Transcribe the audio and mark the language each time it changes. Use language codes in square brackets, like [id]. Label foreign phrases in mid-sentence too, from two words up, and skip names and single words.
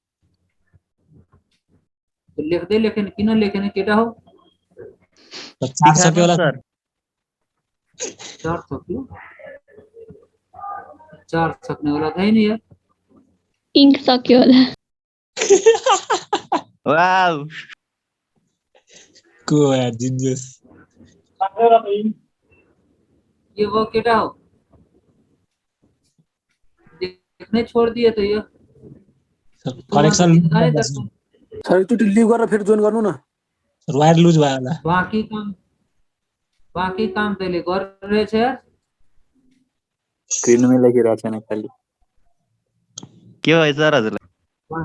[ne] लेख्दै लेखेन किन लेखेन केटा हो? चार सक्यो होला सर। चार सक्यो, चार सक्ने होला छैन यार। Ink सक्यो होला। वाउ को यार जिन्जस [hi] ये वो [ne] केटा हो, [hi] देखने छोड़ दिए तो ये [ne] कनेक्सन सर एकचोटि लिभ गरेर फेरि जोइन गर्नु न। वायर लुज भयो होला। बाँकी काम तैँले गरिरहेछ यार। स्क्रिनमै लेखिरहेको छैन खालि। के भयो सर हजुरलाई?